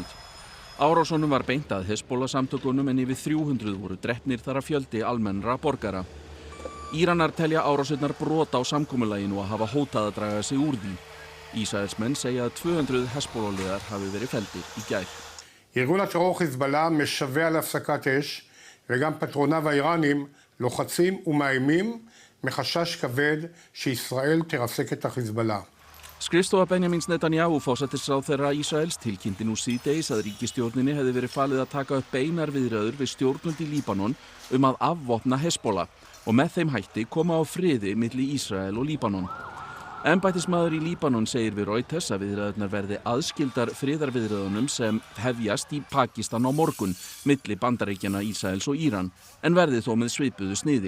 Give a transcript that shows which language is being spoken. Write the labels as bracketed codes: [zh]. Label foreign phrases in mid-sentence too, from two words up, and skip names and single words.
[is] Árásunum var beint að Hezbollah-samtökunum en yfir 300 voru drepnir þar af fjöldi almennra borgara. Íranar telja árásirnar brot á samkomulaginu og hafa hótað að draga sig úr því. Ísraelsmenn segja að 200 Hezbollah-liðar hafi verið felldir í gær. [he] ארגון הטרור חיזבאללה משווע על הפסקת אש וגם פטרוניו האיראנים לוחצים ומאיימים מחשש כבד שישראל תרסק את החיזבאללה. [is] Skrifstofa Benjamins Netanyahu forsætisráðherra Ísraels tilkynnti nú síðdegis að ríkisstjórninni hefði verið falið að taka upp beinar viðræður við stjórnvöld í Líbanon að afvopna Hezbollah og með þeim hætti koma á friði milli Ísrael og Líbanon. Embættismaður í Líbanon segir við Reuters að viðræðurnar verði aðskildar friðarviðræðunum sem hefjast í Pakistan á morgun milli Bandaríkjanna, Ísraels og Íran en verði þó með svipuðu sniði.